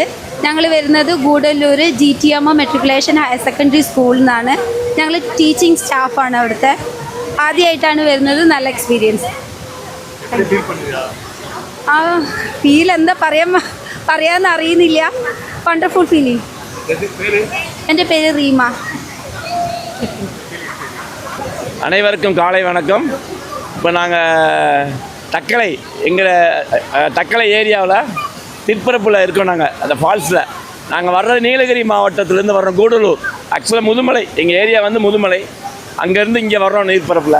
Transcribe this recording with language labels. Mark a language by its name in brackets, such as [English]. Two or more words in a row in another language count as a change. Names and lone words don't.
[Malayalam] ഞങ്ങൾ വരുന്നത് ഗൂഡല്ലൂർ GTM മെട്രിക്കുലേഷൻ ഹയർ സെക്കൻഡറി സ്കൂളിൽ നിന്നാണ്. ഞങ്ങൾ [English] teaching staff [Malayalam] അവിടുത്തെ. ആദ്യമായിട്ടാണ് വരുന്നത്. നല്ല എക്സ്പീരിയൻസ്. ആ ഫീൽ എന്താ പറയാമെന്ന് അറിയുന്നില്ല. [English] wonderful feeling. [Malayalam] എൻ്റെ പേര് റീമ. [Tamil] அனைவருக்கும் காலை வணக்கம். இப்போ நாங்கள் தக்கலை ஏரியாவில் திருப்பரப்பில் இருக்கோம். நாங்கள் அந்த ஃபால்ஸில் நாங்கள் வர்றது நீலகிரி மாவட்டத்திலேருந்து வர்றோம். கூடலூர் ஆக்சுவலாக முதுமலை, எங்கள் ஏரியா வந்து முதுமலை. அங்கேருந்து இங்கே வர்றோம் நீர்ப்பரப்பில்.